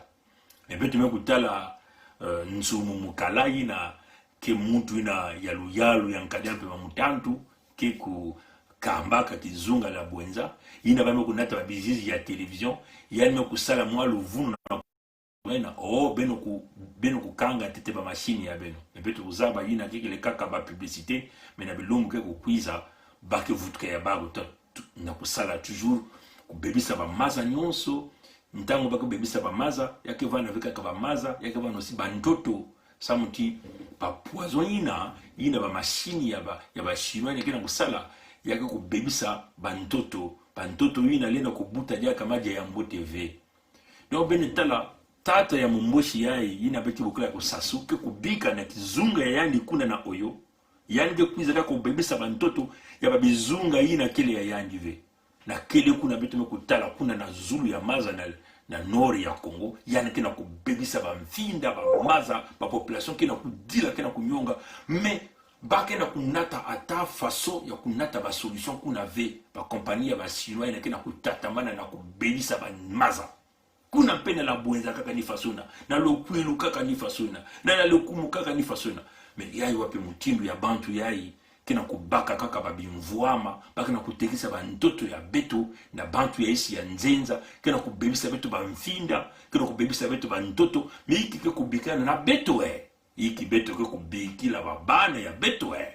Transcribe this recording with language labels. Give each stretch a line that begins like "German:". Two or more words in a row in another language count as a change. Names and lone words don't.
Kituba (Democratic Republic of Congo): Me betu me kutala nsumu mukala yina ke muntu ina yalu ya nkadampe mamutantu ke ku kambaka kizunga la bwenza ina bame kunata ba bizizi ya television yani kusala mwa luvunu na beno ku kanga tete ba machine ya beno ebetu kuzaba ina kikele kaka ba publicité mais na bilungu ke kukwiza bake vutuka ya bago na kusala toujours kubebisa ba maza nyonso ntango bake bebisa ba maza yake vana vika ka ba maza yake vana aussi bantoto samuti pa poison ina ba machine ya ba chinois yake na kusala yake kubebisa bantoto ina lena kubuta jaka maji ya Mbo TV. Donc benetala tata ya mumboshi yae ina beti bukula kusasuke kubika na kizunga ya yandi kuna na oyo yandi ke kuiza ka kubebisa bantoto ya babizunga ina kile ya yandi ve na kile kuna beti mekutala kuna na zulu ya maza na nori ya Congo yana kena kubebisa bamfinda ba maza ba population kena kudila kena kunyonga mais bake na kunata ata faso ya kunata ba solution kuna ve ba compagnie ba chinois na kena kutatamana na kubelisa ba maza kuna pena la bwenza kaka ni fasona na lokwilu kaka ni fasona na lokumu kaka ni fasona mais yayi wapi mutindu ya bantu yayi kena kubaka kaka ba bimvuama bake na kutekisa ba ntoto ya beto na bantu ya isi ya nzenza kena kubebisa beto ba mfinda kena kubebisa beto ba ntoto mais ikike kubikana na beto iki beto ke kubikila babana ya beto